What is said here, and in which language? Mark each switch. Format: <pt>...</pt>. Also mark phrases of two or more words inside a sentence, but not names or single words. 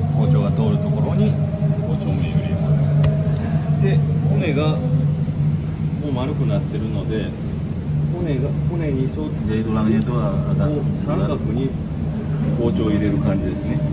<ja>包丁が通るところに包丁目入れます。で、骨がもう丸くなってるので、骨に沿って</ja> <id>Jadi tulangnya itu agak</id> <ja>こう三</ja> <id>bulat.</id> <ja>角に包丁を入れる感じですね。</ja>